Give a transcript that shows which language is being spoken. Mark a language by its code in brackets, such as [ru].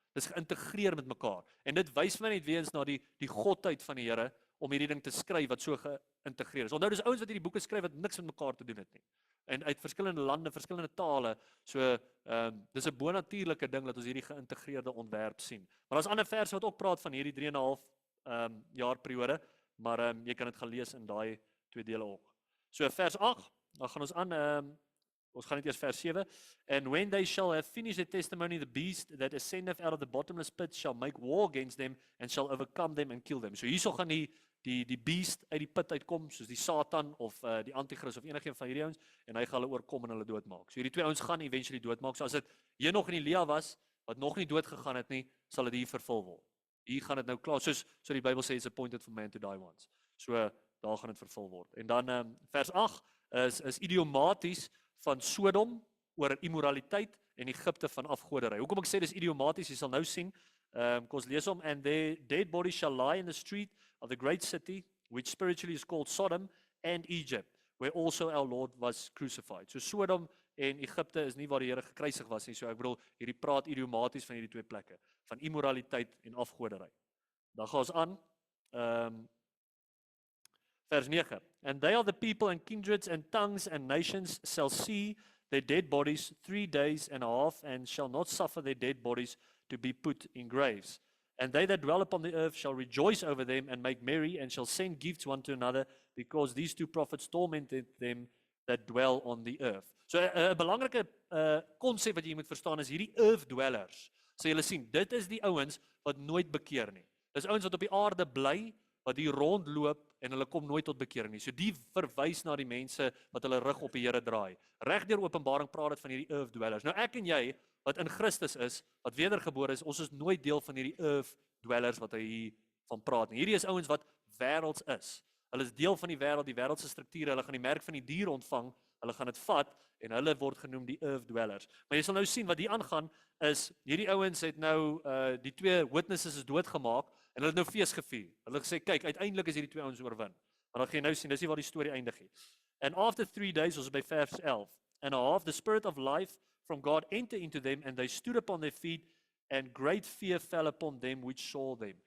[af] Dis geïntegreer met mekaar. En dit wys my net weer eens na die godheid van die Here om hierdie ding te skryf wat so geïntegreer is. Onthou dis ouens wat hierdie boeke skryf wat niks met mekaar te doen het nie. En uit verskillende lande, verskillende tale. So dis 'n bonatuurlike ding dat ons hierdie geïntegreerde ontwerp sien. Maar daar's ander verse wat ook praat van hierdie 3,5 jaar periode, maar jy kan dit gaan lees in daai twee dele ook. So vers 8, dan gaan ons aan, ons gaan net eers vers 7. [en] And when they shall have finished their testimony, the beast that ascendeth out of the bottomless pit shall make war against them and shall overcome them and kill them. [af] So hierso gaan die beast uit die put uitkom, soos die Satan of die Antichrist of enige een van hierdie ouens, en hy gaan hulle oorkom en hulle doodmaak. So hierdie twee ouens gaan eventually doodmaak. So as dit hier nog in Elia was, wat nog nie dood gegaan het nie, sal dit hier vervul word. Hier gaan dit nou klaar, soos die Bybel sê, [en] it's appointed for man to die once. [af] So daar gaan dit vervul word. En dan vers 8 is idiomaties van Sodom oor immoraliteit en Egipte van afgoderry. Hoekom ek sê dis idiomaties, jy sal nou sien, kom ons lees hom, [en] and their dead bodies shall lie in the street of the great city, which spiritually is called Sodom and Egypt, where also our Lord was crucified. [af] So Sodom en Egipte is nie waar die Here gekruisig was nie, so ek bedoel, hierdie praat idiomaties van hierdie twee plekke, van immoraliteit en afgoderry. Dan gaan ons aan, vers 9, [en] and they are the people and kindreds and tongues and nations shall see their dead bodies 3 days and a half, and shall not suffer their dead bodies to be put in graves. And they that dwell upon the earth shall rejoice over them and make merry, and shall send gifts one to another, because these two prophets tormented them that dwell on the earth. [af] So 'n belangrike konsep wat jy moet verstaan is hierdie earth dwellers. So julle sien, dit is die ouens wat nooit bekeer nie. Dis ouens wat op die aarde bly, wat hier rondloop en hulle kom nooit tot bekering nie. So die verwys na die mense wat hulle rug op die Here draai. Reg deur Openbaring praat dit van hierdie earth dwellers. Nou ek en jy wat in Christus is, wat wedergebore is, ons is nooit deel van hierdie earth dwellers wat hy hier van praat nie. Hierdie is ouens wat wêrelds is. Hulle is deel van die wêreldse strukture, hulle gaan die merk van die dier ontvang, hulle gaan dit vat en hulle word genoem die earth dwellers. Maar jy sal nou sien wat hier aangaan is hierdie ouens het nou die twee witnesses is doodgemaak en hulle het nou fees gevier. Hulle gesê kyk, uiteindelik is hierdie twee ouens oorwin. Maar dan gaan jy nou sien, dis nie waar die storie eindig nie. [en] And after 3 days, [af] ons by vers 11, [en] and a half the spirit of life from God entered into them, and they stood upon their feet, and great fear fell upon them which saw them.